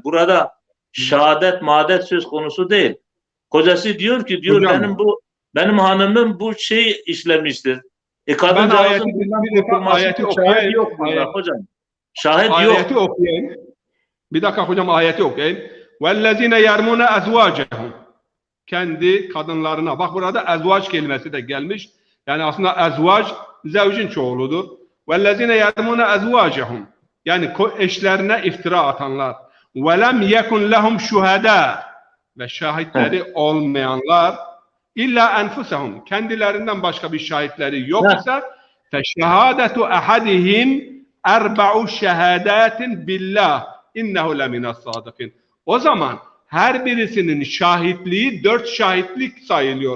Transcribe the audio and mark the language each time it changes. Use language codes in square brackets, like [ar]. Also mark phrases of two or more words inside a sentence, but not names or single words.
[tr] Burada şehadet madet söz konusu değil. Kocası diyor ki Hocam, benim hanımım bu şey işlemiştir. Ben Kadıncağızın ayeti- bundan bir defa kurtulması ayeti için okuyayım. şahit yok burada Ayet- hocam. Şahit yok. ayeti okuyayım. Bir dakika hocam, ayeti okuyayım. [ar] وَالَّذِينَ يَرْمُونَ اَزْوَاجَهُمْ [tr] Kendi kadınlarına. Bak burada ezvac kelimesi de gelmiş. Yani aslında ezvac zevcin çoğuludur. [ar] وَالَّذِينَ يَرْمُونَ اَزْوَاجَهُمْ [tr] Yani eşlerine iftira atanlar. [ar] وَلَمْ يَكُنْ لَهُمْ شُهَدَى [tr] Ve şahitleri olmayanlar [ar] إلا أنفسهم [tr] kendilerinden başka bir şahitleri yok ise [ar] فشهادة أحدهم أربع شهادات بالله إنه لمن الصادقين. [tr] O zaman her birisinin şahitliği 4 şahitlik sayılıyor.